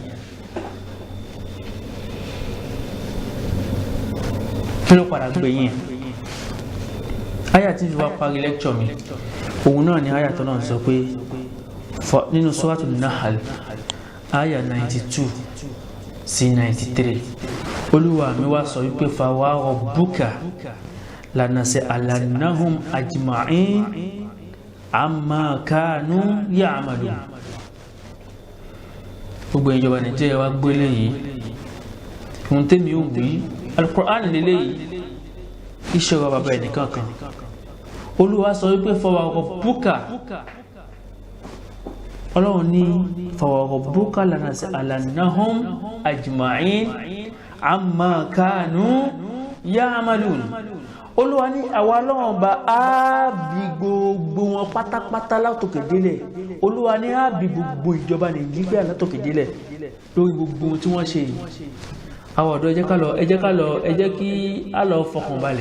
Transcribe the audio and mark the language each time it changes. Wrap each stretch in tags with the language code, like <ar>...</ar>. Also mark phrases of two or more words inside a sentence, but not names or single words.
<yo>kí ló padà gbẹ̀yìn ẹ̀ àyà tí ìjọba parí lecture mi òun náà ni àyà tó náà sọ pé nínú Suratul Nahl àyà 92 sí 93 Olúwa mi wá sọ wípé</yo> <ar>فوربك لنسألنهم أجمعين عما كانوا يعملون.</ar> <yo>Gbogbo ìjọba Nàìjíríà wá gbélé yìí fún tèmi ò wí Al-Qur'an lélẹ̀ yìí ìṣòro bàbá ẹnìkan kan Olúwa sọ wípé</yo> <ar>فوربك</ar> <yo>Ọlọ́run ní</yo> <ar>فوربك لنسألنهم أجمعين عما كانوا يعملون.</ar> <yo>Olúwa ní àwa Ọlọ́run bá bi gbogbo wọn pátápátá látòkè délẹ̀. Olúwa ní bi gbogbo ìjọba Nàìjíríà látòkè délẹ̀ lórí gbogbo tí wọ́n ṣe yìí. Àwọn ọ̀dọ́ ẹ jẹ́ kí a lọ fọkàn balẹ̀.</yo>